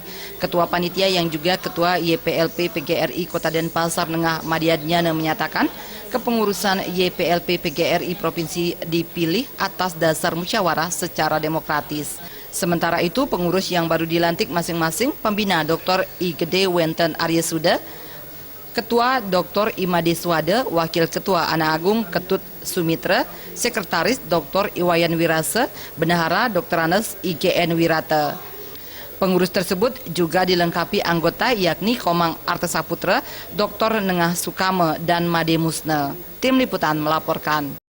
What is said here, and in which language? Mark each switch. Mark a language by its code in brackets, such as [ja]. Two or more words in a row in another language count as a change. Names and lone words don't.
[id] Ketua Panitia yang juga Ketua YPLP PGRI Kota Denpasar Nengah Madiadnyana menyatakan, kepengurusan YPLP PGRI Provinsi dipilih atas dasar musyawarah secara demokratis. Sementara itu, pengurus yang baru dilantik masing-masing pembina Dr. I Gede Wenten Aryesuda, Ketua Dr. I Madeswade, Wakil Ketua Anak Agung Ketut Sumitra, Sekretaris Dr. Iwayan Wirase, Bendahara Dr. Anes IGN Wirata. Pengurus tersebut juga dilengkapi anggota yakni Komang Artesaputra, Dr. Nengah Sukame, dan Made Musne. Tim Liputan melaporkan.